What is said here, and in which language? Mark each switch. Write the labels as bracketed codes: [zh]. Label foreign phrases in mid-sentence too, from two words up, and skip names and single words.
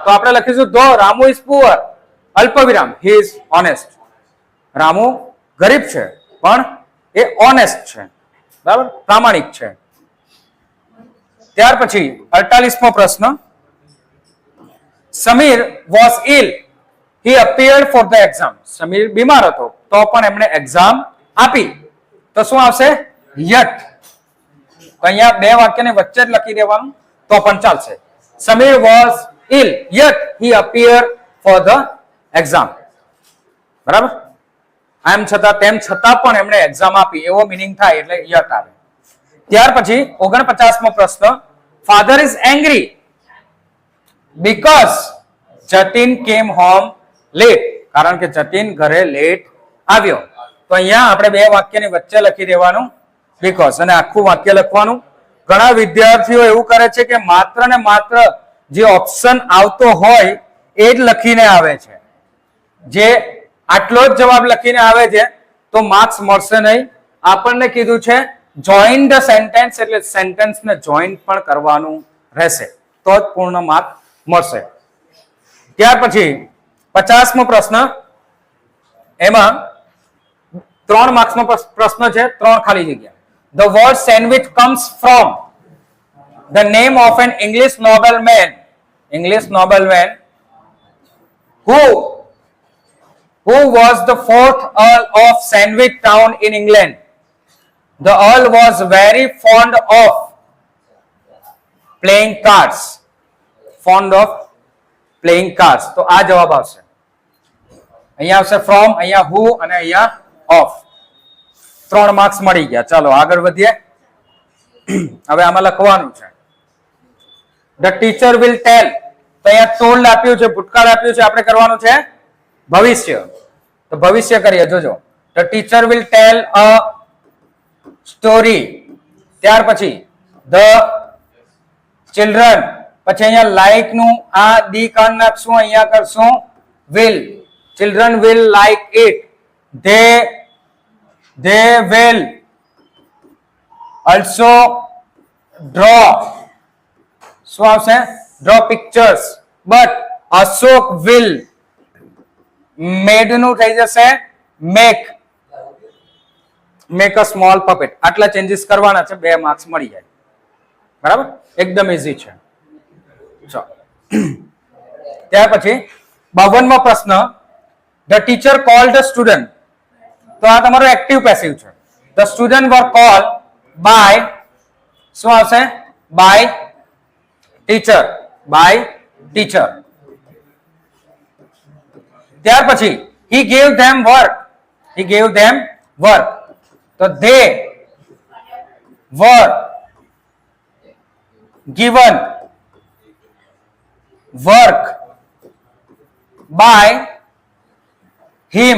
[gu] તો આપણે લખીશું [en] the Ramu is poor, અલ્પવિરામ, he is honest. [gu] રામુ ગરીબ છે પણ એ ઓનેસ્ટ છે. બરાબર? પ્રામાણિક છે. ત્યાર પછી 48મો પ્રશ્ન, સમીર [en] was ill, he appeared for the exam. [gu] સમીર બીમાર હતો તો પણ એમણે એક્ઝામ આપી. તો શું આવશે? યટ. તો અહીંયા બે વાક્યને વચ્ચે જ લખી દેવાનું તો પણ ચાલશે. [en] Samir was ill, yet he appeared for the exam. [gu] બરાબર? આમ છતાં તેમ છતાં પણ એમણે એક્ઝામ આપી, એવો મિનિંગ થાય એટલે yet આવે. ત્યાર પછી 49મો પ્રશ્ન, [en] father is angry because Jatin came home late. [gu] કારણ કે જતીન ઘરે લેટ આવ્યો. તો અહીંયા આપણે બે વાક્યની વચ્ચે લખી દેવાનું because અને આખું વાક્ય લખવાનું. ઘણા વિદ્યાર્થીઓ એવું કરે છે કે માત્ર ને માત્ર જે ઓપ્શન આવતો હોય એ જ લખીને આવે છે. જે આટલો જ જવાબ લખીને આવે છે તો માર્ક્સ મળશે નહીં. આપણને કીધું છે [en] join the sentence, [gu] એટલે સેન્ટેન્સને જોઈન પણ કરવાનું રહેશે તો જ પૂર્ણ માર્ક મળશે. ત્યાર પછી 50મો પ્રશ્ન, એમાં 3 માર્ક્સનો પ્રશ્ન છે, 3 ખાલી જગ્યા. [en] The word sandwich comes from the name of an English nobleman who was the 4th Earl of Sandwich Town in England. The Earl was very fond of playing cards. [gu] તો આ જવાબ આવશે. અહીંયા આવશે from, અહીંયા who અને અહીંયા of. 3 માર્ક્સ મળી ગયા. ચાલો આગળ વધીએ. હવે આમાં લખવાનું છે [en] the teacher will tell. [gu] તો અહીંયા told આપ્યું છે, ભૂતકાળ આપ્યું છે, આપણે કરવાનું છે ભવિષ્ય. તો ભવિષ્ય કરીએ, જોજો. [en] the teacher will tell a story. [gu] ત્યાર પછી [en] the children, [gu] પછી અહીંયા like નું આ ડી કાન નાખશું, અહીંયા કરશું will. [en] children will like it. they will also draw. [gu] શું આવશે? [en] draw pictures. but Ashok will, made [gu] નું થઈ જશે [en] make a small puppet. [gu] આટલા ચેન્જીસ કરવાના છે, 2 માર્ક્સ મળી જાય. બરાબર? એકદમ ઈઝી છે. ત્યાર પછી 52મો પ્રશ્ન, [en] the teacher called the student. [gu] તો આ તમારો [en] active passive [gu] છે. [en] the student were called by, [gu] શું આવશે? [en] by teacher. [gu] ત્યાર પછી [en] he gave them work. તો they were given work by him.